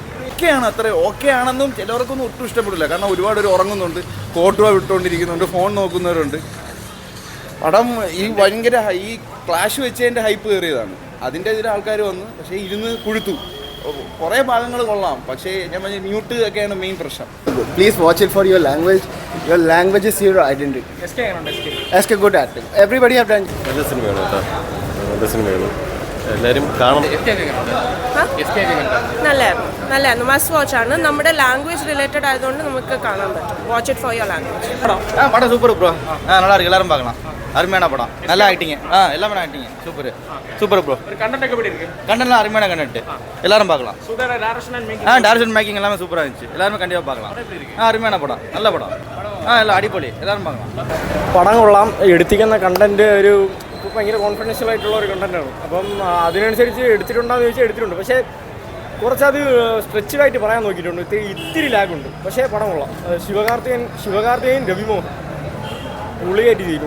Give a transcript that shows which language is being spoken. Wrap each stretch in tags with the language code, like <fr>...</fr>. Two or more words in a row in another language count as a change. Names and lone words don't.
<ml>ഓക്കെയാണ്, അത്ര ഓക്കെ ആണെന്നും ചിലവർക്കൊന്നും ഒട്ടും ഇഷ്ടപ്പെടില്ല. കാരണം ഒരുപാട് പേര് ഉറങ്ങുന്നുണ്ട്, കോട്ടുവ വിട്ടുകൊണ്ടിരിക്കുന്നുണ്ട്, ഫോൺ നോക്കുന്നവരുണ്ട്. പടം ഈ ഭയങ്കര ഈ ക്ലാഷ് വെച്ചതിൻ്റെ ഹൈപ്പ് കയറിയതാണ്. അതിൻ്റെ എതിരെ ആൾക്കാർ വന്ന് പക്ഷേ ഇരുന്ന് കുഴുത്തു. കുറേ ഭാഗങ്ങൾ കൊള്ളാം, പക്ഷേ ഞാൻ പറഞ്ഞ മ്യൂട്ട് ഒക്കെയാണ് മെയിൻ പ്രശ്നം.</ml> <en>Please watch it for your language. Your language is your identity. SK good acting. Everybody have done.</en> <ml>നല്ല സിനിമയാണ്. എല്ലാവരും കാണണം. നല്ലായിരുന്നു.</ml> <en>must watch</en> <ml>ആണ്. നമ്മുടെ</ml> <en>language related</en> <ml>ആയതുകൊണ്ട് നമുക്ക് കാണാൻ പറ്റും.</ml> <en>watch it for your language.</en> <ta>படம்</ta> <en>super bro.</en> <ta>நல்லா இருக்கு, எல்லாரும் பார்க்கலாம். அருமையான படம், நல்ல ஆக்டிங். எல்லாமே</ta> <en>acting super bro.</en> <ta>கண்டென்ட்லாம் அருமையான கண்டென்ட், எல்லாரும் பார்க்கலாம்.</ta> <en>direction making</en> <ta>எல்லாமே சூப்பராக இருந்துச்சு. எல்லாருமே கண்டிப்பாக பார்க்கலாம். அருமையான படம், நல்ல படம். எல்லாம்</ta> <ml>അടിപൊളി, എല്ലാവരും</ml> <ta>பார்க்கலாம்.</ta> <ml>പടം കൊള്ളാം. എടുത്തിരിക്കുന്ന കണ്ടന്റ് ഒരു ഭയങ്കര കോൺഫിഡൻഷ്യൽ ആയിട്ടുള്ള ഒരു കണ്ടന്റാണ്. അപ്പം അതിനനുസരിച്ച് എടുത്തിട്ടുണ്ടോയെന്ന് ചോദിച്ചാൽ എടുത്തിട്ടുണ്ട്. പക്ഷേ കുറച്ചത് സ്ട്രെച്ചഡായിട്ട് പറയാൻ നോക്കിയിട്ടുണ്ട്. ഇത്തിരി ലാഗുണ്ട്. പക്ഷേ പടം കൊള്ളാം. ശിവകാർത്തികേയൻ രവിമോഹൻ പുള്ളിയായിട്ട് ചെയ്തിട്ടുണ്ട്.</ml>